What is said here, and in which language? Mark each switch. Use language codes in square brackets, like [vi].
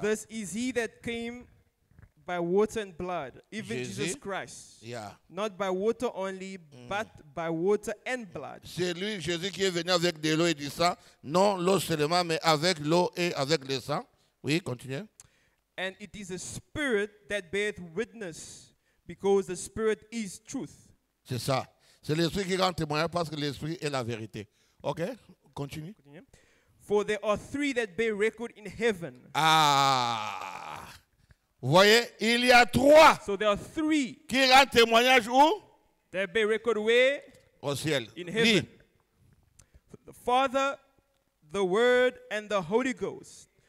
[en] This is he that came by water and blood, even [fr] Jésus. [en] Jesus Christ. Yeah. Not by water only, but by water and blood. [fr] C'est lui, Jésus, qui est venu avec de l'eau et du sang. Non l'eau seulement, mais avec l'eau et avec le sang. Oui, continuez. [en] And it is the Spirit that beareth witness, because the Spirit is truth. [fr] C'est ça. C'est l'esprit qui rend témoignage parce que l'esprit est la vérité. [en] OK? Continue. Continue. For there are three that bear record in heaven. [fr] Ah! Vous voyez, il y a 3 [en] So there are three [fr] qui rendent témoignage où? [en] that bear record where? [fr] Au ciel. [en] In [fr] Lis. [en] heaven. The Father, the Word, and the Holy Ghost.